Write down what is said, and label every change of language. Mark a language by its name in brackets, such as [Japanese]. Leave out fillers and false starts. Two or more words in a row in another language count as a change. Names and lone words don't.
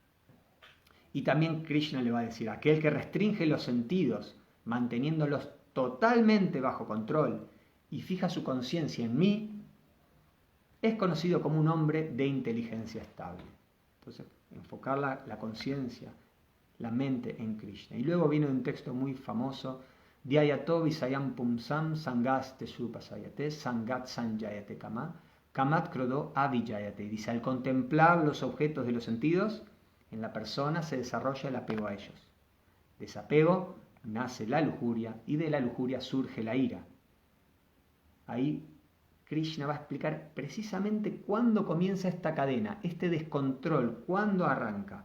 [Spanish] Y también Krishna le va a decir, aquel que restringe los sentidos, manteniéndolos totalmente bajo control, y fija su conciencia en mí, es conocido como un hombre de inteligencia estable. Entonces, enfocar la conciencia, la mente en Krishna. Y luego viene un texto muy famoso, [Sanskrit] ध्यायतो विषयान् पुंसः सङ्गस् तेषूपजायते सङ्गात् सञ्जायते कामः कामात् क्रोधो ऽभिजायते. [Spanish] Dice, al contemplar los objetos de los sentidos, en la persona se desarrolla el apego a ellos. Desapego nace la lujuria y de la lujuria surge la ira. Ahí Krishna va a explicar precisamente cuándo comienza esta cadena, este descontrol, cuándo arranca.